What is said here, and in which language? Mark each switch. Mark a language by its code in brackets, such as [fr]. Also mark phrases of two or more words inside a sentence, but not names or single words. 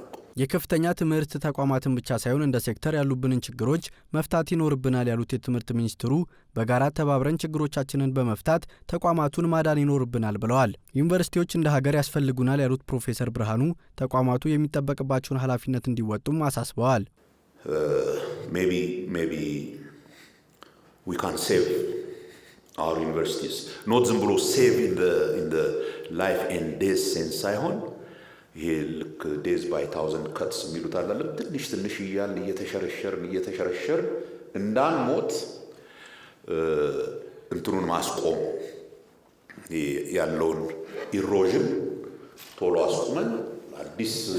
[am] የከፍተኛ ትምህርት ተቋማትን ብቻ ሳይሆን እንደ ሴክተር ያሉብንን ችግሮች መፍታት ይኖርብናል ያሉት የትምህርት ሚኒስትሩ በጋራ ተባብረን ችግሮቻችንን በመፍታት ተቋማቱን ማዳን ይኖርብናል ብለዋል። ዩኒቨርሲቲዎች እንደ ሀገር ያስፈልጉናል ያሉት ፕሮፌሰር ብርሃኑ ተቋማቱ የሚጠበቅባቸውን ኃላፊነት እንዲወጡም አሳስበዋል። [en] maybe we can save our universities not [am] ዝም ብሎ [en] save in the life and death sense [am] ሳይሆን ይሄ ልክ [en] death by 1000 cuts [am] የሚሉት አይደለም። ትንሽ እያልን እየተሸረሸር እንዳንሞት እንትኑን ማስቆም ያለውን ኢሮዥን ቶሎ አስቆመን አዲስ